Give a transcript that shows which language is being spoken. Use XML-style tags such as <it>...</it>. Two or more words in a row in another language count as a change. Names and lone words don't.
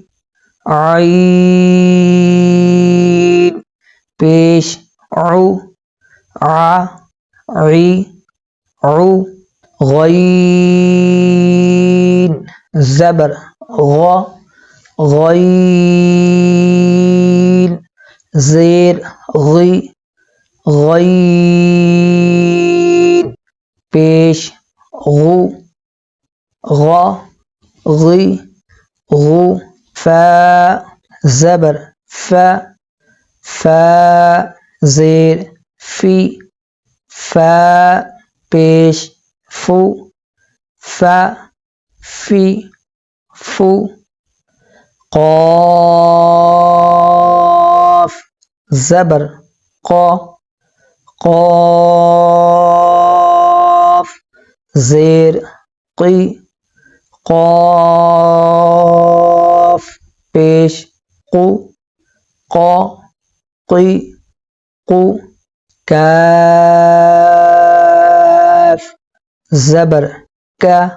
<ur>عین پیش عو ع عی عو غین زبر غا غین زیر غی غین پیش غو غا غی غو فا زبر فا فا زیر فی فا پیش فو فا فی فو قاف زبر قا قاف زیر قی قاف پیش قو قا قی قو کاف زبر کا</ur>